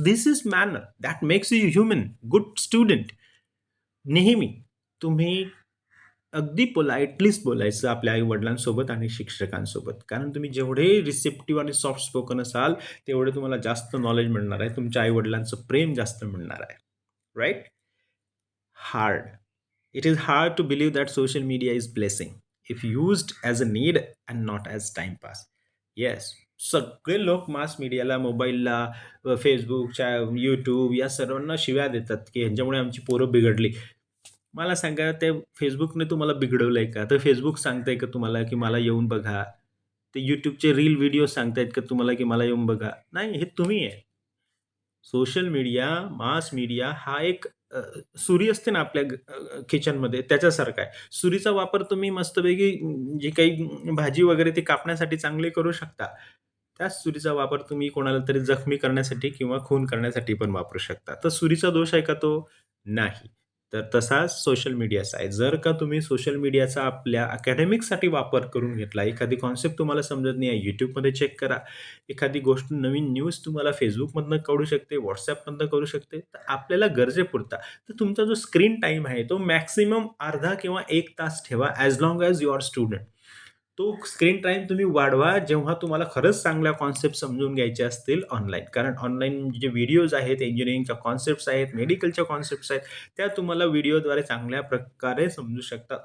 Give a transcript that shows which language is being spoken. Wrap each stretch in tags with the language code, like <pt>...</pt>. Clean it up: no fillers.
<en>This is manner that makes you human, good student.</en> <mr>नेहमी तुम्ही अगदी पोलाइटलीच बोलायचं आपल्या आई-वडिलांसोबत आणि शिक्षकांसोबत. कारण तुम्ही जेवढे रिसेप्टिव्ह आणि सॉफ्ट स्पोकन असाल, तेवढे तुम्हाला जास्त नॉलेज मिळणार आहे. तुमच्या आई-वडिलांचं प्रेम जास्त मिळणार आहे.</mr> <en>Right? Hard. It is hard to believe that social media is blessing if used as a need and not as time pass.</en> <mr>Yes, सगळे लोक मास मीडियाला, मोबाईलला, फेसबुकच्या, यूट्यूब या सर्वांना शिव्या देतात की ह्यांच्यामुळे आमची पोरं बिघडली. मला सांगा, ते फेसबुकने तुम्हाला बिघडवलंय का? तर फेसबुक सांगतंय का तुम्हाला की मला येऊन बघा? ते यूट्यूबचे रील व्हिडिओ सांगतायत का तुम्हाला की मला येऊन बघा? नाही, हे तुम्ही आहे. सोशल मीडिया, मास मीडिया हा एक सुरी असते ना आपल्या किचनमध्ये त्याच्यासारखा आहे. सुरीचा वापर तुम्ही मस्तपैकी जे काही भाजी वगैरे ती कापण्यासाठी चांगली करू शकता. त्याच सुरीचा वापर तुम्ही कोणाला तरी जखमी करण्यासाठी किंवा खून करण्यासाठी पण वापरू शकता. तर सुरीचा दोष आहे का तो? नाही. तर तसाच सोशल मीडियाचा आहे. जर का तुम्ही सोशल मीडियाचा आपल्या अकॅडमिकसाठी वापर करून घेतला, एखादी कन्सेप्ट तुम्हाला समजत नाही आहे, YouTubeमध्ये चेक करा. एखादी गोष्ट नवीन न्यूज तुम्हाला Facebookमधनं कळू शकते, WhatsAppमधनं कळू शकते. तर आपल्याला गरजेपुरता. तर तुमचा जो स्क्रीन टाईम आहे तो मॅक्सिमम अर्धा किंवा 1 तास ठेवा</mr> <en>As long as you are student.</en> <mr>तो स्क्रीन टाईम तुम्ही वाढवा जेव्हा तुम्हाला खरंच चांगल्या कॉन्सेप्ट समजून घ्यायचे असतील ऑनलाईन. कारण ऑनलाईन जे व्हिडिओज आहेत, इंजिनिअरिंगच्या कॉन्सेप्ट्स आहेत, मेडिकलच्या कॉन्सेप्ट्स आहेत, त्या तुम्हाला व्हिडिओद्वारे चांगल्या प्रकारे समजू शकतात.</mr>